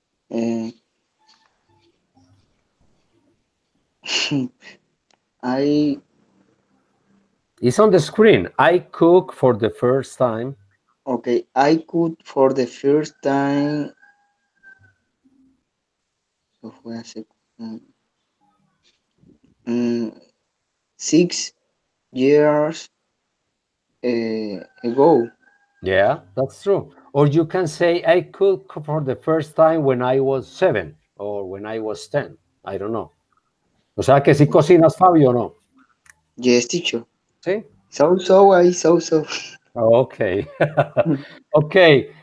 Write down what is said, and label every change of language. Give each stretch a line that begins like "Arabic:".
English: Uh, I It's on the screen. I cook for the first time. okay. I could for the first time.
Spanish: Eso fue hace mm,
English: 6 years ago. Yeah, that's true. Or you can say I cook for the first time when I was 7 or when I was 10. I don't know.
Spanish: O sea que si cocinas, Fabio, o no.
English: Yes, teacher.
Spanish: Sí.
English: I so. Okay. Okay.